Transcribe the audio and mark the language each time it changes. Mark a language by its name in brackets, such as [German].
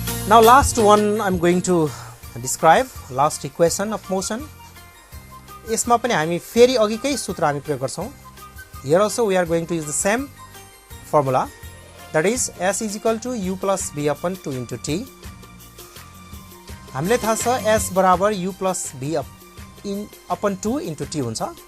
[English] Now last one I'm going to describe, last equation of motion. [Nepali] यसमा पनि हामी फेरि अघिकै सूत्र हामी प्रयोग गर्छौँ। [English] Here also we are going to use the same formula, that is s = u + b upon 2 * t। [Nepali] हामीले थाहा छ s बराबर u + b अपन 2 * t हुन्छ।